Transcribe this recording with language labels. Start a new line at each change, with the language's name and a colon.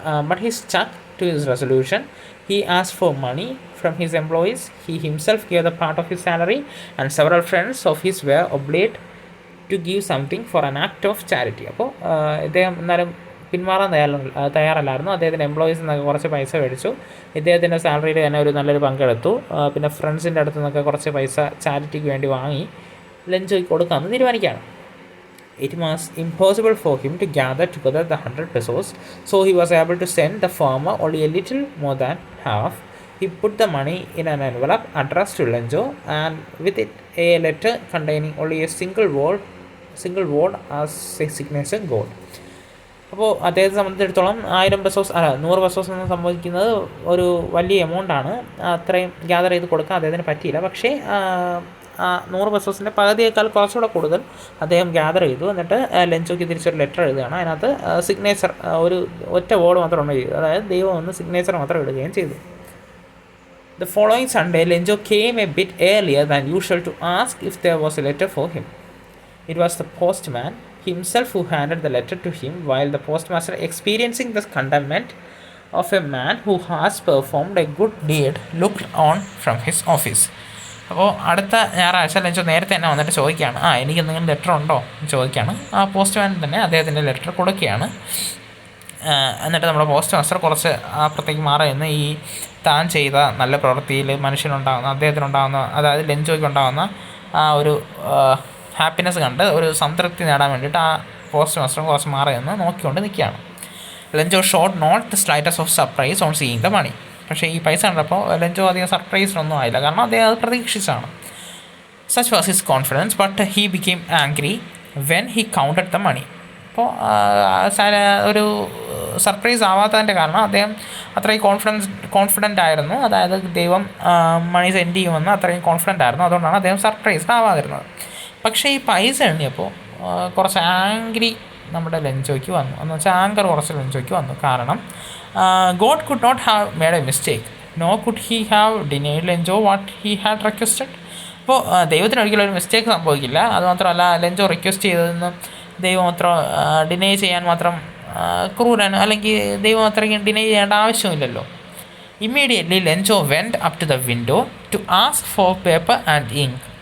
English: But he stuck to his resolution. He asked for money from his employees. He himself gave the part of his salary, and several friends of his were obliged to give something for an act of charity.
Malayalam: അപ്പോൾ ഇദ്ദേഹം എന്നാലും പിന്മാറാൻ തയ്യാറല്ലായിരുന്നു. അദ്ദേഹത്തിൻ്റെ എംപ്ലോയീസിൽ നിന്നൊക്കെ കുറച്ച് പൈസ മേടിച്ചു. ഇദ്ദേഹത്തിൻ്റെ സാലറിയിൽ തന്നെ ഒരു നല്ലൊരു പങ്കെടുത്തു. പിന്നെ ഫ്രണ്ട്സിൻ്റെ അടുത്ത് നിന്നൊക്കെ കുറച്ച് പൈസ ചാരിറ്റിക്ക് വേണ്ടി വാങ്ങി ലെഞ്ചോയ്ക്ക് കൊടുക്കാമെന്ന് തീരുമാനിക്കുകയാണ്.
English: It was impossible for him to gather together the 100 pesos, so he was able to send the farmer only a little more than half. He put the money in an envelope addressed to Lenjo, and with it a letter containing only a single word as a signature gold.
Malayalam: അപ്പോൾ അദ്ദേഹത്തെ സംബന്ധിച്ചിടത്തോളം 100 pesos 100 pesos എന്ന് സംഭവിക്കുന്നത് ഒരു വലിയ എമൗണ്ടാണ്. അത്രയും gather ചെയ്ത് കൊടുക്കാൻ അദ്ദേഹത്തിന് പറ്റിയില്ല. പക്ഷേ 100 പെസോസിൻ്റെ പകുതിയേക്കാൾ കുറച്ചുകൂടെ കൂടുതൽ അദ്ദേഹം ഗ്യാദർ ചെയ്തു. എന്നിട്ട് ലെഞ്ചോയ്ക്ക് തിരിച്ചൊരു ലെറ്റർ എഴുതുകയാണ്. അതിനകത്ത് സിഗ്നേച്ചർ ഒരു ഒറ്റ വേർഡ് മാത്രം ഉണ്ട്, അതായത് ദൈവം ഒന്ന് സിഗ്നേച്ചർ മാത്രം ഇടുകയും ചെയ്തു.
English: The following Sunday, Lenjo came a bit earlier than usual to ask if there was a letter for him. It was the postman himself who handed the letter to him, while the postmaster, experiencing the contentment of a man who has performed a good deed, looked on from his office.
Malayalam: അപ്പോൾ അടുത്ത ഞായറാഴ്ച Lencho നേരത്തെ തന്നെ വന്നിട്ട് ചോദിക്കുകയാണ്, എനിക്ക് എന്തെങ്കിലും letter ഉണ്ടോ എന്ന് ചോദിക്കുകയാണ്. ആ പോസ്റ്റ്മാൻ തന്നെ അദ്ദേഹത്തിൻ്റെ ലെറ്റർ കൊടുക്കുകയാണ്. എന്നിട്ട് നമ്മുടെ പോസ്റ്റ് മാസ്റ്റർ കുറച്ച് അപ്പുറത്തേക്ക് മാറി നിന്ന് ഈ താൻ ചെയ്ത നല്ല പ്രവൃത്തിയിൽ മനുഷ്യനുണ്ടാകുന്ന അദ്ദേഹത്തിനുണ്ടാകുന്ന, അതായത് ലെഞ്ചോയ്ക്ക് ഉണ്ടാകുന്ന ആ ഒരു ഹാപ്പിനെസ് കണ്ട് ഒരു സംതൃപ്തി നേടാൻ വേണ്ടിയിട്ട് ആ പോസ്റ്റ് മാസ്റ്ററും കുറച്ച് മാറി നിന്ന് നോക്കിക്കൊണ്ട് നിൽക്കുകയാണ്.
English: Lencho showed not the slightest of surprise on seeing the money.
Malayalam: പക്ഷേ ഈ പൈസ കണ്ടപ്പോൾ ലെഞ്ചോ അധികം സർപ്രൈസിനൊന്നും ആയില്ല, കാരണം അദ്ദേഹം അത് പ്രതീക്ഷിച്ചാണ്.
English: Such was his confidence, but he became angry when he counted the money.
Malayalam: അപ്പോൾ ഒരു സർപ്രൈസ് ആവാത്തതിൻ്റെ കാരണം അദ്ദേഹം അത്രയും കോൺഫിഡൻ്റ് ആയിരുന്നു, അതായത് ദൈവം മണി സെൻഡ് ചെയ്യുമെന്ന് അത്രയും കോൺഫിഡൻ്റ് ആയിരുന്നു. അതുകൊണ്ടാണ് അദ്ദേഹം സർപ്രൈസ്ഡ് ആവാതിരുന്നത്. പക്ഷേ ഈ പൈസ എണ്ണിയപ്പോൾ കുറച്ച് ആംഗ്രി നമ്മുടെ ലെഞ്ചോയ്ക്ക് വന്നു. എന്ന് വെച്ചാൽ ആങ്കർ കുറച്ച് ലെഞ്ചോയ്ക്ക് വന്നു.
English: കാരണം God could not have made a mistake, nor could he have denied Lenjo what he had requested.
Malayalam: അപ്പോൾ ദൈവത്തിന് ഒരിക്കലും ഒരു മിസ്റ്റേക്ക് സംഭവിക്കില്ല. അതുമാത്രമല്ല, ലെഞ്ചോ റിക്വസ്റ്റ് ചെയ്തതെന്ന് ദൈവം അത്ര ഡിനൈ ചെയ്യാൻ മാത്രം ക്രൂരൻ, അല്ലെങ്കിൽ ദൈവം അത്രയ്ക്കും ഡിനൈ ചെയ്യേണ്ട ആവശ്യമില്ലല്ലോ.
English: Immediately Lencho went up to the window to ask for paper and ink.